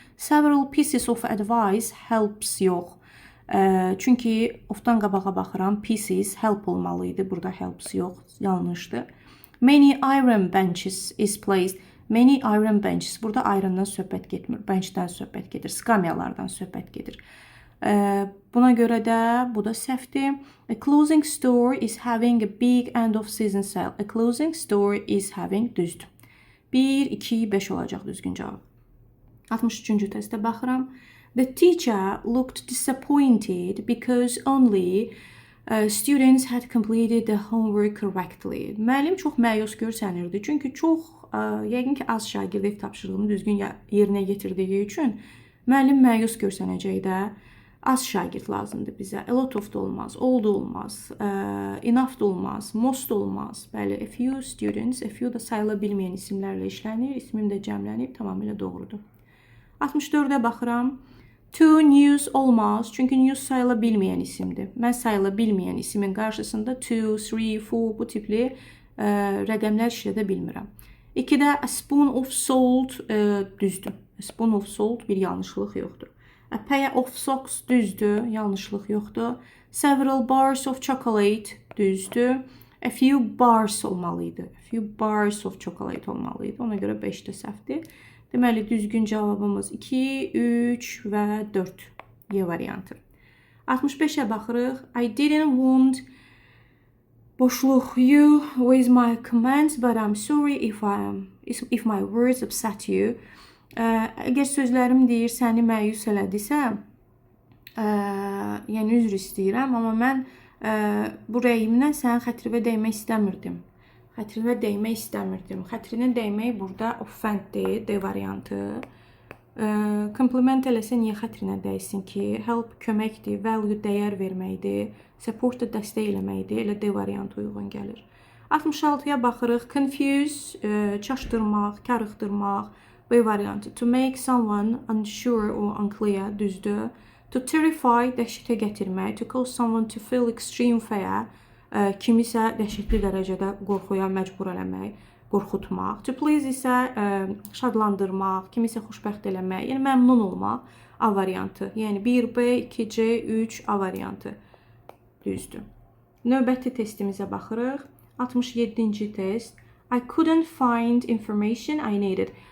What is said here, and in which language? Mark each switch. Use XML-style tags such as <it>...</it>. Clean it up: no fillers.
<en>Several pieces of advice helps yox.</en> <az>Çünki ofdan qabağa baxıram. Pieces help olmalıydı. Burada helps yox. Yanlışdır.</az> <en>Many iron benches is placed. Many iron benches.</en> <az>Burada irondan söhbət getmir. Benchdən söhbət gedir. Skamyalardan söhbət gedir. Buna görə də bu da səhvdir.</az> <en>A clothing store is having a big end of season sale. A clothing store is having</en> <az>düzdür. 1, 2, 5 olacaq düzgün cavab. 63-cü testə baxıram.</az> <en>The teacher looked disappointed because only students had completed the homework correctly.</en> <az>Müəllim çox məyus görsənirdi. Çünki çox, yəqin ki, az şagird ev tapşırığını düzgün yerinə yetirdiyi üçün müəllim məyus görsənəcək də. Az şagird lazımdır bizə. A lot of da olmaz, all da olmaz, enough da olmaz, most da olmaz. Bəli, a few students, a few da sayıla bilməyən isimlərlə işlənir. İsmim də cəmlənib, tamamilə doğrudur. 64-də baxıram. To news olmaz, çünki news sayıla bilməyən isimdir. Mən sayıla bilməyən isimin qarşısında 2, 3, 4 bu tipli rəqəmlər işlədə bilmirəm.</az> <en>2-də a spoon of salt düzdür. A spoon of salt</en> <az>bir yanlışlıq yoxdur.</az> <en>A pair of socks</en> <az>düzdür, yanlışlıq yoxdur.</az> <en>Several bars of chocolate düzdür. A few bars olmalıydı. A few bars of chocolate olmalıydı.</en> <az>Ona görə 5 də səhvdir. Deməli, düzgün cavabımız 2, 3 və 4. Y variantı. 65-ə baxırıq.</az> <en>I didn't want boşluq you with my comments, but I'm sorry if my words upset you.</en> <az>Əgər sözlərim deyir səni məyus elədisə, yəni üzr istəyirəm, amma mən bu rəyimlə sənin xətrinə dəymək istəmirdim. Xətrinə dəymək burada offenddir, D variantı. Compliment eləsə niyə xətrinə dəysin ki? Help köməkdir, value dəyər verməkdir, support da dəstək eləməkdir. Elə D variantı uyğun gəlir. 66-ya baxırıq. Confuse, çaşdırmaq, karıxdırmaq. B variantı.</az> <en>To make someone unsure or unclear, düzdür.</en> <az>To terrify, dəhşətə gətirmək.</az> <en>To cause someone to feel extreme fear,</en> <az>kimisə dəhşətli dərəcədə qorxuya məcbur eləmək, qorxutmaq. To please isə şadlandırmaq, kimisə xoşbəxt eləmək, yəni məmnun olmaq. A variantı. Yəni 1B, 2C, 3 A variantı. Düzdür. Növbəti testimizə baxırıq. 67-ci test.</az> <en>I couldn't find information I needed.</en>